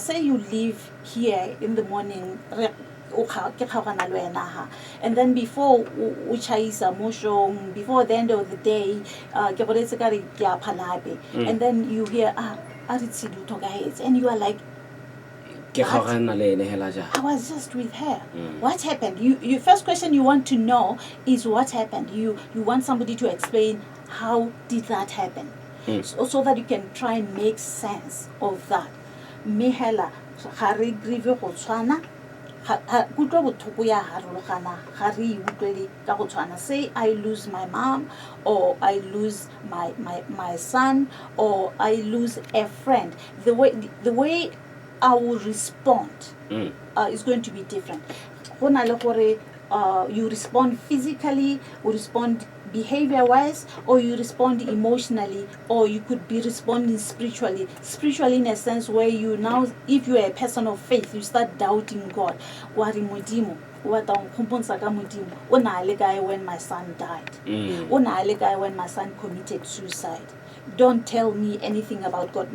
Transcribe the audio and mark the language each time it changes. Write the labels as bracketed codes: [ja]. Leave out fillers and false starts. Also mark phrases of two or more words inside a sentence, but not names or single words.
[en] Say you leave here in the morning and then before the end of the day and then you hear and you are like, I was just with her. What happened? You first question you want to know is what happened. You want somebody to explain how did that happen. so that you can try and make sense of that. [tn] Me hela ga re grieve go tshwana kutlobotlhoko ya harologana ga re utlwele ka go tshwana. [en] Say I lose my mom, or I lose my son, or I lose a friend. The way I will respond is going to be different. [tn] Go na le gore [en] you respond physically, you respond behavior-wise, or you respond emotionally, or you could be responding spiritually in a sense where you now, if you are a person of faith, you start doubting God. When my son died, when my son committed suicide, don't tell me anything about God.